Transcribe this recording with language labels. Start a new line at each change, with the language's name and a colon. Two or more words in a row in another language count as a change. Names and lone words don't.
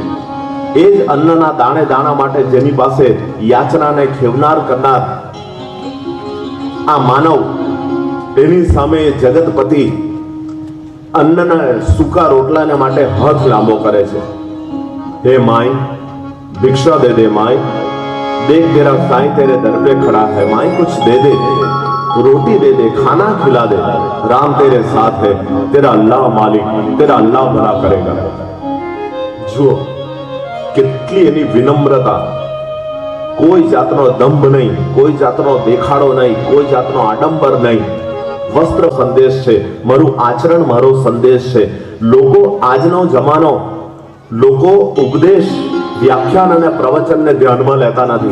Gujarati: એ જ અન્નના દાણે દાણા માટે જેની પાસે યાચનાને ખેવનાર કરનાર આ માનવ, એની સામે જગતપતિ અન્નના સૂકા રોટલાને માટે હાથ લાંબો કરે છે. હે માય,
Hindi: भिक्षा दे दे माई, देख तेरा साईं तेरे दर पे खड़ा है माई, कुछ दे दे, रोटी दे दे, खाना खिला दे, राम तेरे साथ है, तेरा अल्लाह मालिक, तेरा अल्लाह भला करेगा.
Gujarati: જુઓ કેટલી એની વિનમ્રતા, કોઈ જાતનો દંભ નહીં, કોઈ જાતનો દેખાડો નહીં, કોઈ જાતનો આડંબર નહીં. વસ્ત્ર સંદેશ છે, મારું આચરણ મારો સંદેશ છે. લોકો, આજનો જમાનો, લોકો ઉપદેશ, વ્યાખ્યાન અને પ્રવચનને ધ્યાનમાં લેતા નથી.